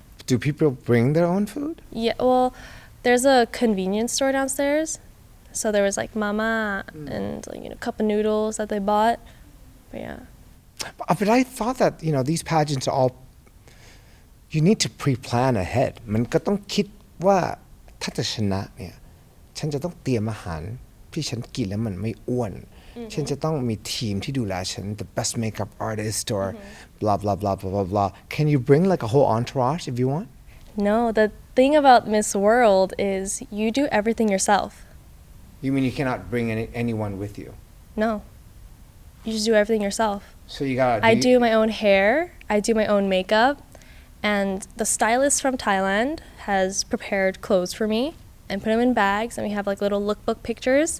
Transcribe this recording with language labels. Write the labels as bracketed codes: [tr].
[en] Do people bring their own food? Yeah, well, there's a convenience store downstairs. So there was like mama and like, cup of noodles that they bought. But yeah. But I thought that, these pageants are all, you need to pre-plan ahead. [th] มันก็ต้องคิดว่าถ้าจะชนะเนี่ยฉันจะต้องเตรียมอาหารที่ฉันกินแล้วมันไม่อ้วนฉันจะต้องมีทีมที่ดูแลฉัน [en] the best makeup artist or blah blah blah blah blah blah. Can you bring like a whole entourage if you want? No, the thing about Miss World is you do everything yourself. You mean you cannot bring anyone with you? No. You just do everything yourself. So you gotta I do my own hair, I do my own makeup, and the stylist from Thailand has prepared clothes for me and put them in bags, and we have like little lookbook pictures.